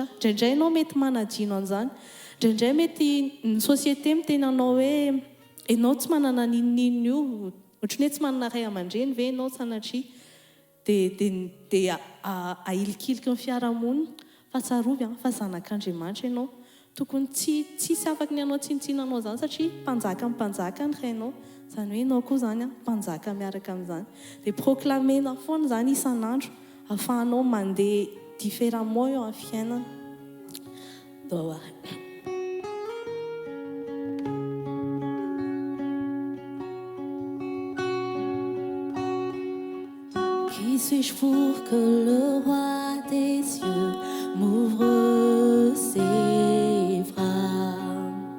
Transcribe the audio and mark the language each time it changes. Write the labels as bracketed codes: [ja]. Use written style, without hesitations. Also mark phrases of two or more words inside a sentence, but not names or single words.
[mg] Indraindray ianao mety manadino an'izany. Indraindray mety ny société miteny anao hoe ianao tsy manana ninninino io, ohatrany hoe tsy manana ray aman-dreny ve ianao sanatria dia ahilikiliky ny fiarahamonina fa tsarovy fa zanak'Andriamanitra ianao. Tokony tsy afaka ny anao tsinotsinanao zany satria mpanjaka ny rainao. Zany hoe ianao koa zany mpanjaka miaraka amin'izany. Dia proclamena foana zany isan'andro ahafahanao mandeha différemment eo amin'ny fiainana. [fr] Qui suis-je pour que le roi des cieux m'ouvre ses bras?